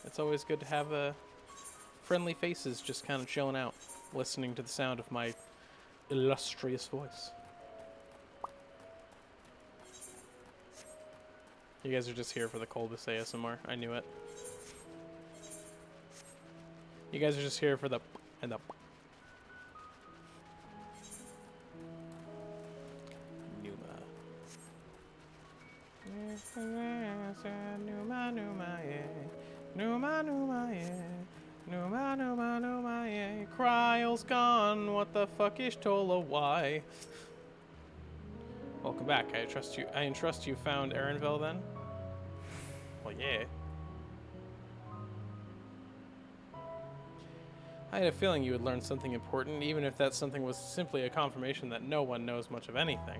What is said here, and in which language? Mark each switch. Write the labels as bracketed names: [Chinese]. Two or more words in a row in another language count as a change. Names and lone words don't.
[English] It's always good to have friendly faces just kind of chilling out, listening to the sound of my illustrious voice. You guys are just here for the Colbus ASMR. I knew it. You guys are just here for the and the Numa, Numa, yeah. Numa, Numa, yeah. Numa, Numa, Numa, yeah. Cryle's gone. What the fuck is Tola? Why? Welcome back. I entrust you found Erenville then? Well, yeah. I had a feeling you would learn something important, even if that something was simply a confirmation that no one knows much of anything.